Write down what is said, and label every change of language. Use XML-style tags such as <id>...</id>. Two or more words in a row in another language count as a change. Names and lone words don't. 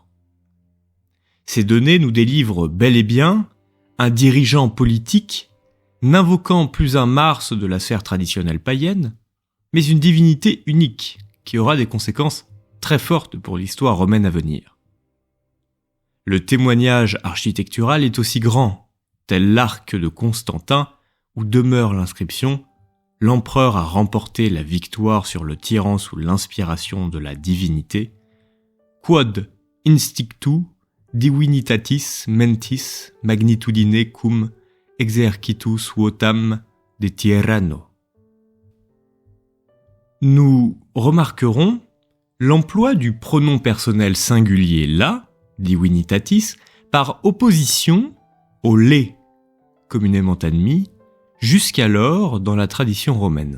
<fr>Ces données nous délivrent bel et bien un dirigeant politique n'invoquant plus un Mars de la sphère traditionnelle païenne, mais une divinité unique qui aura des conséquences très fortes pour l'histoire romaine à venir. Le témoignage architectural est aussi grand, tel l'arc de Constantin où demeure l'inscription « L'empereur a remporté la victoire sur le tyran sous l'inspiration de la divinité,</fr> <la>quod instinctu divinitatis mentis magnitudine cum exercitus votam de tyranno ».</la> <fr>Nous remarquerons l'emploi du pronom personnel singulier « la » divinitatis par opposition au « les » communément admis, jusqu'alors dans la tradition romaine.</fr>